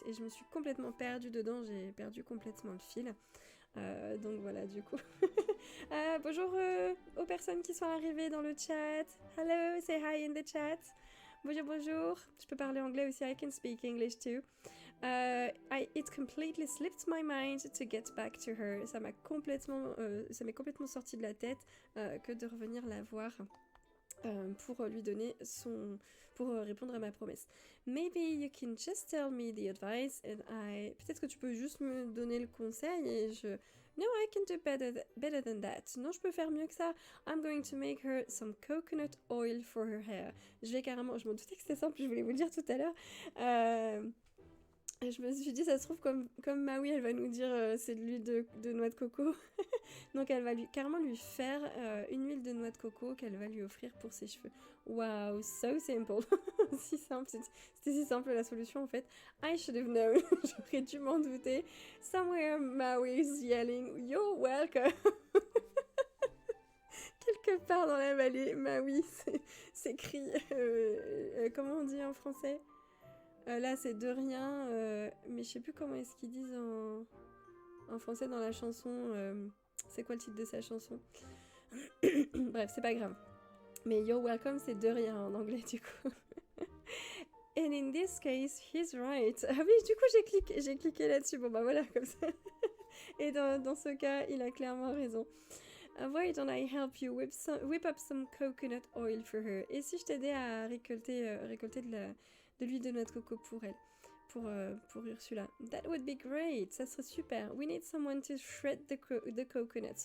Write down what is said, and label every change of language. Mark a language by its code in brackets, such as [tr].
[fr] Et je me suis complètement perdue dedans. J'ai perdu complètement le fil. Donc voilà, du coup. Bonjour aux personnes qui sont arrivées dans le chat. [en] Hello, say hi in the chat. [fr] Bonjour. Je peux parler anglais aussi. [en] I can speak English too. It completely slipped my mind to get back to her. [fr] Ça m'est complètement sorti de la tête que de revenir la voir pour lui donner pour répondre à ma promesse. [en] Maybe you can just tell me the advice and [fr] peut-être que tu peux juste me donner le conseil et [en] No, I can do better than that. [fr] Non, je peux faire mieux que ça. [en] I'm going to make her some coconut oil for her hair. [fr] Je m'en doutais que c'était simple, je voulais vous le dire tout à l'heure. Je me suis dit, ça se trouve, comme Maui, elle va nous dire c'est de l'huile de noix de coco. Donc, elle va carrément lui faire une huile de noix de coco qu'elle va lui offrir pour ses cheveux. [en] Wow, so simple. [fr] Si simple, c'était si simple la solution en fait. [en] I should have known. [fr] J'aurais dû m'en douter. [en] Somewhere Maui is yelling, you're welcome. [fr] Quelque part dans la vallée, Maui s'écrie. Comment on dit en français? Là, c'est de rien, mais je sais plus comment est-ce qu'ils disent en français dans la chanson. C'est quoi le titre de sa chanson? Bref, c'est pas grave. Mais [en] you're welcome, [fr] c'est de rien en anglais, du coup. [en] And in this case, he's right. [fr] Ah oui, du coup, j'ai cliqué là-dessus. Bon, bah voilà, comme ça. Et dans ce cas, il a clairement raison. [en] Why don't I help you whip up some coconut oil for her? [fr] Et si je t'aidais à récolter de l'huile de noix de coco pour elle, pour Ursula? [en] That would be great. [fr] Ça serait super. [en] We need someone to shred the coconuts.